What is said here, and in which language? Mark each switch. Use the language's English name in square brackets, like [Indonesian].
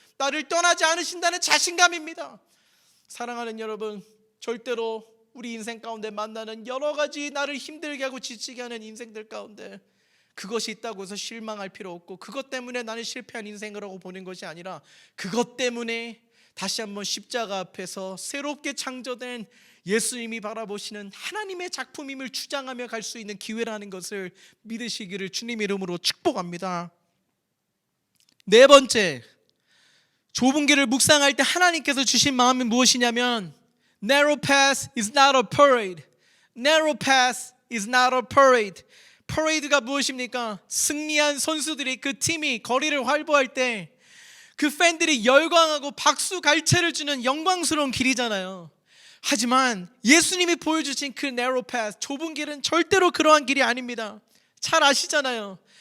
[Korean] 나를 떠나지 않으신다는 자신감입니다. 사랑하는 여러분, 절대로 우리 인생 가운데 만나는 여러 가지 나를 힘들게 하고 지치게 하는 인생들 가운데 그것이 있다고 해서 실망할 필요 없고, 그것 때문에 나는 실패한 인생이라고 보는 것이 아니라 그것 때문에 다시 한번 십자가 앞에서 새롭게 창조된 예수님이 바라보시는 하나님의 작품임을 주장하며 갈 수 있는 기회라는 것을 믿으시기를 주님 이름으로 축복합니다. 네 번째, 좁은 길을 묵상할 때 하나님께서 주신 마음이 무엇이냐면 [English] Narrow path is not a parade. Narrow path is not a parade. [Korean] parade가 무엇입니까? 승리한 선수들이, 그 팀이 거리를 활보할 때 그 팬들이 열광하고 박수 갈채를 주는 영광스러운 길이잖아요. 하지만 예수님이 보여주신 그 narrow path, 좁은 길은 절대로 그러한 길이 아닙니다. 잘 아시잖아요.